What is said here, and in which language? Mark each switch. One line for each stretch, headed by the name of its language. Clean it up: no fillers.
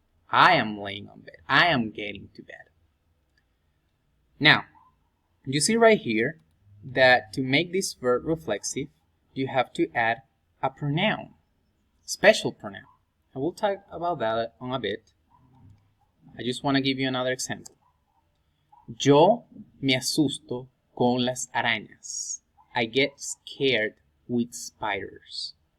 English: I am laying on bed. I am getting to bed. Now, you see right here that to make this verb reflexive, you have to add a pronoun, special pronoun. I will talk about that in a bit. I just want to give you another example.
Spanish: Yo me asusto con las arañas.
English: I get scared with spiders.